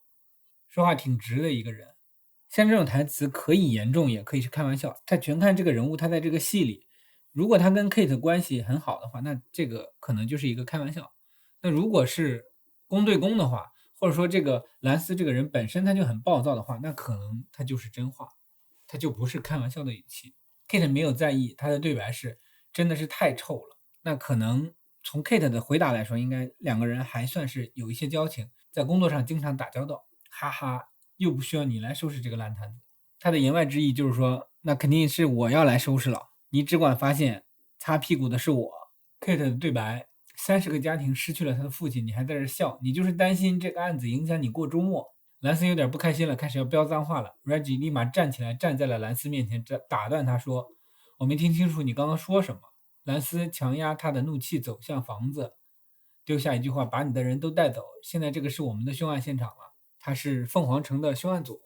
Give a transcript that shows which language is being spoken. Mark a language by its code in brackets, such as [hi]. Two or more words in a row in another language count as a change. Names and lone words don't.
[zh] 說話挺直的一個人。像这種台詞可以嚴重也可以是開玩笑，他全看這個人物他在這個戲裡，如果他跟 Kate 關係很好的話，那這個可能就是一個開玩笑。那如果是公對公的話，或者說這個蘭斯這個人本身他就很暴躁的話，那可能他就是真話，他就不是開玩笑的語气。Kate 没有在意，他的对白是真的是太臭了。那可能從 Kate 的回答來说，應該2個人還算是有一些交情，在工作上經常打交道，哈哈，又不需要你來收拾這個爛攤子。他的言外之意就是說，那肯定是我要來收拾了，你只管發現擦屁股的是我。Kate 的對白 30個家庭失去了他的父親，你還在這笑，你就是擔心這個案子影響你過周末。蘭斯有點不開心了，開始要飆髒話了。Reggie 立馬站起来，站在了蘭斯面前，打斷他說：“我沒聽清楚你剛剛說什麼。” 蘭斯强壓他的怒氣，走向房子，丟下一句話：“把你的人都帶走，現在這個是我們的凶案現場了，他是鳳凰城的凶案組。”